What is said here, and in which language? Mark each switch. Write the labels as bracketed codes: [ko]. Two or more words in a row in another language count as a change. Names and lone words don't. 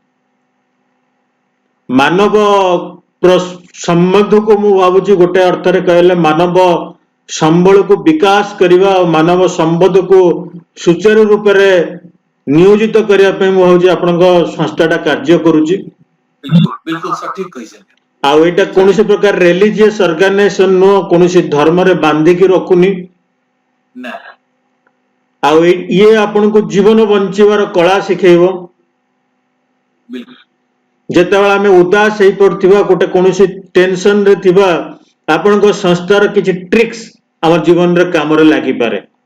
[or] ମାନବ ସମ୍ବନ୍ଧକୁ ମୁଁ ଭାବୁଛି ଗୋଟେ ଅର୍ଥରେ କହିଲେ ମାନବ ସମ୍ବଳକୁ ବିକାଶ କରିବା ଆଉ ମାନବ ସମ୍ବନ୍ଧକୁ ସୁଚାରୁ ରୂପରେ ନିୟୋଜିତ କରିବା ପାଇଁ ମୁଁ ଭାବୁଛି ଆପଣଙ୍କ ସଂସ୍ଥାଟା କାର୍ଯ୍ୟ କରୁଛି। [hi] बिल्कुल बिल्कुल सठिक କହିଛନ୍ତି। [or] ଆଉ ଏଇଟା କୌଣସି ସଠିକ ପ୍ରକାର [en] religious organisation [or] ନୁହଁ, କୌଣସି ଧର୍ମରେ ବାନ୍ଧିକି ରଖୁନି। ନା ଆଉ ଇଏ ଆପଣଙ୍କୁ ଜୀବନ ବଞ୍ଚିବାର କଳା ଶିଖେଇବ। [hi] बिल्कुल [or] ଯେତେବେଳେ ଆମେ ଉଦାସ ହେଇପଡୁଥିବା, ଗୋଟେ କୌଣସି ଟେନସନ ରେ ଥିବା, ଆପଣଙ୍କ ସଂସ୍ଥାର କିଛି ଟ୍ରିକ୍ସ ଆମ ଜୀବନରେ କାମରେ ଲାଗିପାରେ,